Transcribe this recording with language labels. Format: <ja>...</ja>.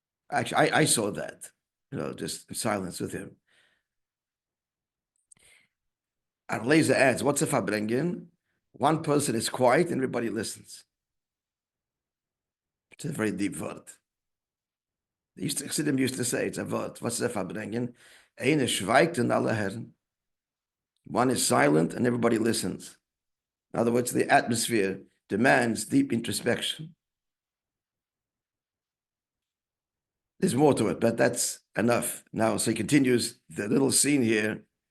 <en>Actually, I saw that, just in silence with him. Our laser adds, what's a farbrengen? One person is quiet and everybody listens. It's a very deep word. Chassidim used to say, it's a word. What's a farbrengen?</en> <de>Eine schweigt und alle hören.</de> <en>One is silent and everybody listens. In other words, the atmosphere demands deep introspection. There's more to it, but that's enough. Now, so he continues the little scene here.</en>